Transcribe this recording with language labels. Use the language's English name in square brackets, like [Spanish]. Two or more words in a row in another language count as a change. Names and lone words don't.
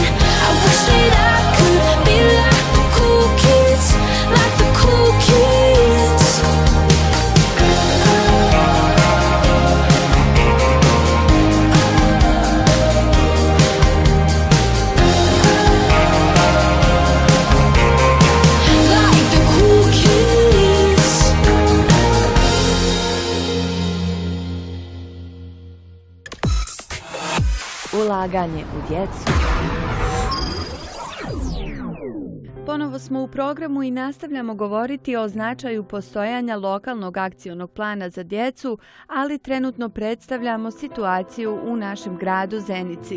[English] I wish that I could be like the cool kids, like the cool kids. Like the cool kids. [Bosnian] Ulaganje u djecu. Ponovo smo u programu i nastavljamo govoriti o značaju postojanja lokalnog akcionog plana za djecu, ali trenutno predstavljamo situaciju u našem gradu Zenici.